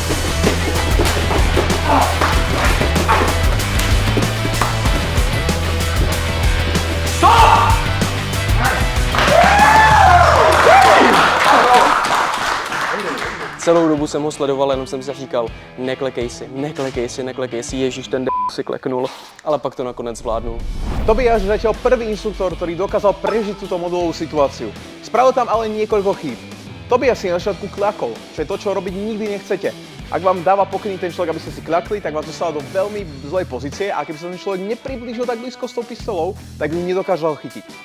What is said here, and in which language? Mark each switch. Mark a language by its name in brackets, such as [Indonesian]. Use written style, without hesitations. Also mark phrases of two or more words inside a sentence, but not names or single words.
[Czech] Stop! Celou dobu jsem ho sledoval, jenom jsem si říkal, neklekej si, ježiš, ten si kleknul, ale pak to nakonec zvládnul. [Slovak] Tobiáš zatiaľ prvý inštruktor, ktorý dokázal prežiť túto modulovú situáciu. Spravil tam ale niekoľko chýb. Tobiáš si na začiatku kľakol, čo je to, čo robiť nikdy nechcete. Ak vám dáva pokyny ten človek, aby ste si kľakli, tak vás dostáva do veľmi zlej pozície a keby sa ten človek nepriblížil tak blízko s tou pistolou, tak ju nedokážal chytiť.